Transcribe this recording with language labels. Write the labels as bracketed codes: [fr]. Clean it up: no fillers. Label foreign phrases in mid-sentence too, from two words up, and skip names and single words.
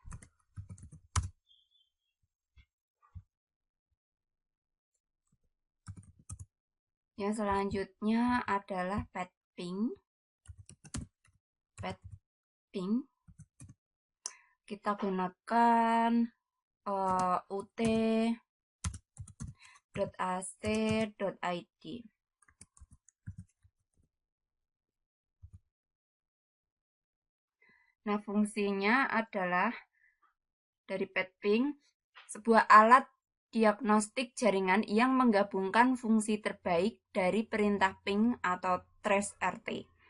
[id] Yang selanjutnya adalah petping. Kita gunakan ut.ac.id. Nah, fungsinya adalah dari petping, sebuah alat diagnostik jaringan yang menggabungkan fungsi terbaik dari perintah ping atau trace RT.